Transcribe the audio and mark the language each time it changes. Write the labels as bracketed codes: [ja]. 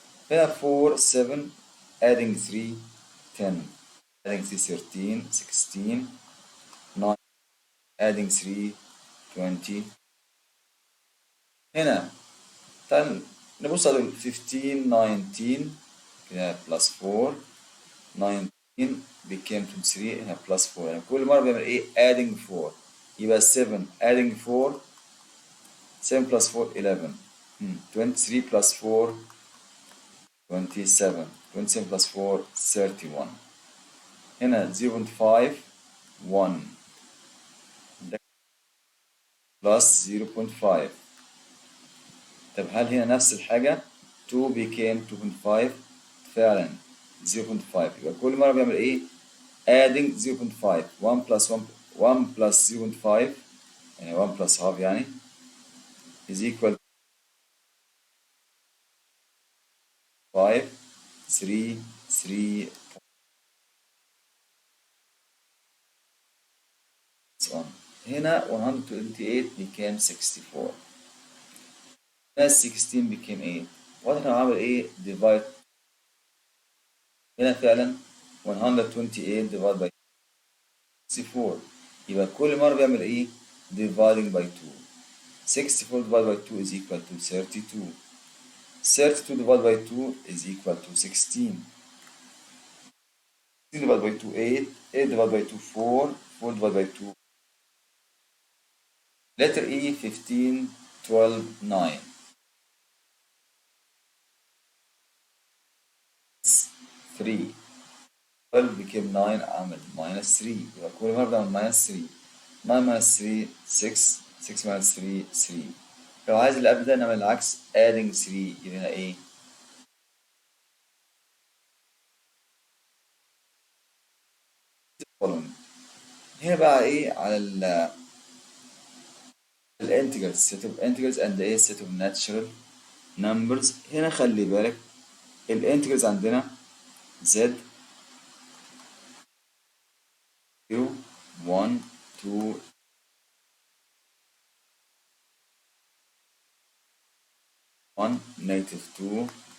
[en] هنا 4 7 adding 3 10 adding 3 13 16 9 adding 3 20. [ar] هنا تعال نبص على 15 19 كده [en] plus 4 19 became 23 [ar] هنا plus 4. يعني كل مرة بيعمل ايه adding 4. [en] يبقى 7 adding 4 7 plus 4 11. 23 plus 4 27. 27 plus 4 31. هنا 0.5 1 plus 0.5. [ar] طب هل هنا نفس الحاجة 2 became 2.5 فعلا 0.5. يبقى كل مرة بيعمل ايه [en] adding 0.5 1 plus 1 plus 0.5 يعني 1 plus half يعني is equal 5 3 3 on. [ar] هنا 128 became 64. هنا 16 became 8. واضح انه عامل ايه divide. هنا فعلا 128 divided by 64. يبقى كل مرة بيعمل ايه dividing by 2. [en] 64 divided by 2 is equal to 32. 32 divided by 2 is equal to 16. 16 divided by 2 8. 8 divided by 2 4. 4 divided by 2. Letter E 15 12 9. 3. [ar] 12 became 9 عمل minus 3. يبقى كل مرة بعمل minus 3. [en] 9 minus 3 6. 6 minus 3 3. [ar] لو عايز اللي قبل ده نعمل العكس [en] adding 3 [ar] يبقى هنا ايه following. هنا بقى ايه على الانتجرز [en] set of integers and a set of natural numbers. [ar] هنا خلي بالك الانتجرز عندنا z 0 1 2 1 negative 2